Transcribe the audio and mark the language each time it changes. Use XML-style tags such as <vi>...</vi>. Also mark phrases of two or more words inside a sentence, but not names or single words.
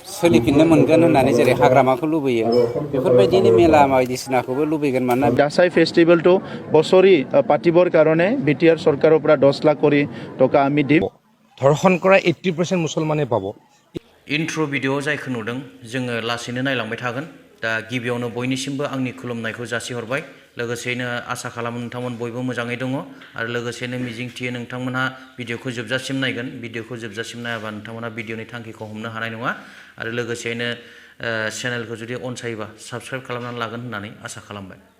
<brx>सोलिफिननो मोनगोन होननानै जेरै हाग्रामाखौ लुबैयो बेफोरबायदिनो मेला बायदिसिनाखौबो लुबैगोन मानोना</brx> <as>दासाई फेस्टिभेलটো বছৰি পাতিবৰ কাৰণে বিটিআৰ চৰকাৰৰ পৰা 10 লাখ কোটি টকা আমি দিম ধৰ্ষণ কৰা 80% মুছলমানে পাব</as> <brx>ইন্ट्र' भिडिअ जायखौ नुदों जोङो लासैनो नायलांबाय थागोन दा गिबियावनो बयनिसिमबो आंनि खुलुमनायखौ जासिहरबाय लोगोसेनो आसा खालामो नोंथांमोन बयबो मोजाङै दङ आरो लोगोसेनो मिजिंथियो नोंथांमोनहा भिडिअखौ जोबजासिम नायगोन भिडिअखौ जोबजासिम नायाबा नोंथांमोनहा भिडिअनि थांखिखौ हमनो हानाय नङा आरो लोगोसेनो चेनेलखौ जुदि अनसायोबा साबस्क्राइब खालामनानै लागोन होननानै आसा खालामबाय</brx>